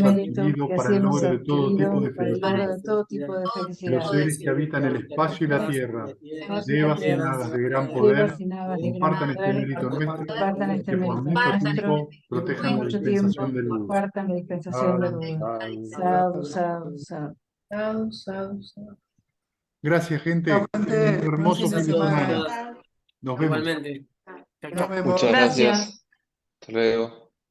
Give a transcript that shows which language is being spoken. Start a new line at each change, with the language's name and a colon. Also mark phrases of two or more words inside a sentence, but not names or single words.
Spanish: mérito adquirido que para así el hemos logro de todo tipo adquirido de para el logro felicidad. de todo tipo de Que los felicidad. seres que habitan el espacio y la tierra, Paz y la devas y tierra, hadas de gran vivas poder, y nadas de gran compartan este poder, mérito nuestro compartan y este que por mérito mucho nuestro, tiempo que por protejan la mucho tiempo dispensación de luz. compartan la dispensación de Sadhu, luz. sadhu.
Pali: Sadhu, sadhu, sadhu. Sadhu, sadhu, sadhu.
Spanish: Gracias, Chao, gente. Un gente. Buen hermoso fin de fin de semana. semana. Gracias. Nos vemos. Igualmente. Chau, Nos chau. vemos. Muchas Gracias. gracias. Hasta luego.